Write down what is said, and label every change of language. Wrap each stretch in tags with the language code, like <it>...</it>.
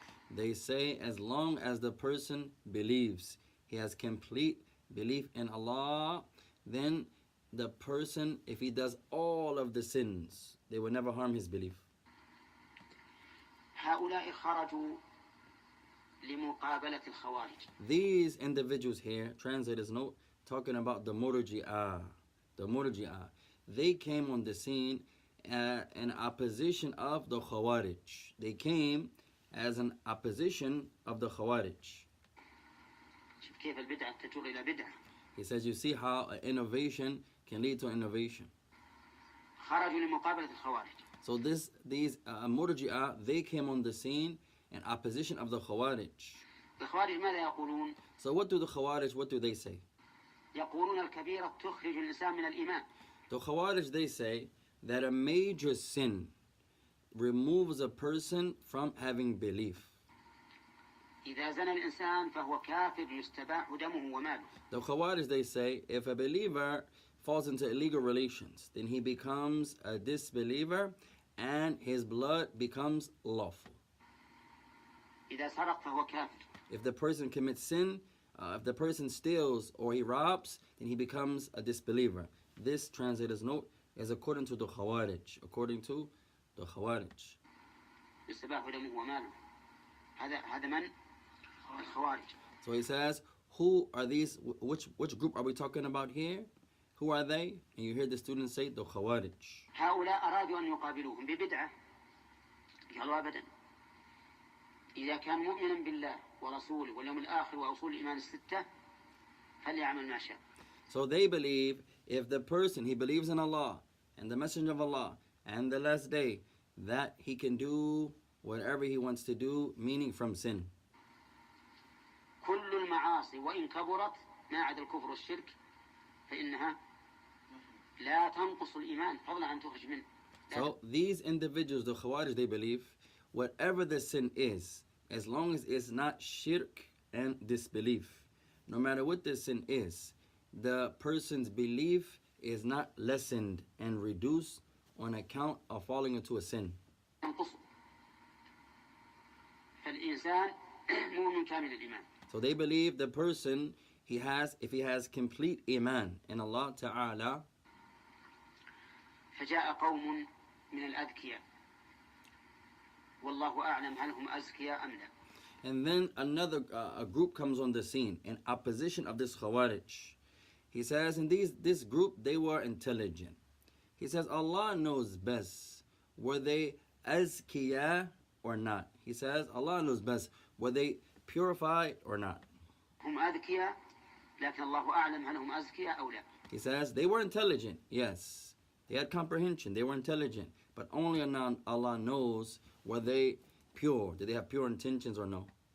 <en>They say as long as the person believes, he has complete belief in Allah, then the person, if he does all of the sins, they will never harm his belief.</en> <ar>هؤلاء خرجوا لمقابلة الخوارج.</ar> <en>These individuals here, translators note, talking about the murji'ah. The murji'ah. They came on the scene in opposition of the khawarij. They came as an opposition of the khawarij.</en> <ar>كيف البدعة تجر إلى بدعة.</ar> <en>He says, you see how an innovation can lead to innovation.</en> <ar>خرجوا لمقابلة الخوارج.</ar> <en>So these murji'ah, they came on the scene in opposition of the Khawarij.</en> <ar>الخوارج ماذا يقولون؟</ar> <en>So what do the Khawarij, what do they say?</en> <ar>يقولون الكبيرة تخرج الإنسان من الإيمان.</ar> <en>The Khawarij, they say that a major sin removes a person from having belief.</en> <ar>إذا زنى الإنسان فهو كافر يستباح دمه وماله.</ar> <en>The Khawarij, they say, if a believer falls into illegal relations, then he becomes a disbeliever and his blood becomes lawful.</en> <ar>إذا سرق فهو كافر.</ar> <en>If the person commits sin, if the person steals or he robs, then he becomes a disbeliever. This translator's note is according to the Khawarij. According to the Khawarij.</en> <ar>يستباح دمه وماله. هذا من الخوارج.</ar> <en>So he says, who are these? Which group are we talking about here? Who are they? And you hear the students say, the Khawarij.</en> <ar>هؤلاء أرادوا أن يقابلوهم ببدعة. قالوا أبدا. إذا كان مؤمنا بالله ورسوله واليوم الآخر وأصول الإيمان الستة فليعمل ما شاء.</ar> <en>So they believe if the person, he believes in Allah and the Messenger of Allah and the last day, that he can do whatever he wants to do, meaning from sin.</en> <ar>كل المعاصي وإن كبرت ما عدا الكفر والشرك فإنها لا تنقص الإيمان فضلا عن تخرج منه.</ar> <en>So these individuals, the Khawarij, they believe whatever the sin is, as long as it's not shirk and disbelief, no matter what the sin is, the person's belief is not lessened and reduced on account of falling into a sin.</en> <ar>فالإنسان مؤمن كامل الإيمان.</ar> <en>So they believe the person, if he has complete iman in Allah Ta'ala.</en> <ar>فجاء قوم من الأذكياء والله أعلم هل هم أذكياء أم لا.</ar> <en>And then a group comes on the scene in opposition of this Khawarij. He says, in this group, they were intelligent. He says, Allah knows best. Were they azkiya or not? He says, Allah knows best. Were they purified or not?</en> <ar>هم أذكياء لكن الله أعلم هل هم أذكياء أو لا.</ar> <en>He says, they were intelligent, yes. They had comprehension, they were intelligent. But only Allah knows, were they pure? Did they have pure intentions or no?</en>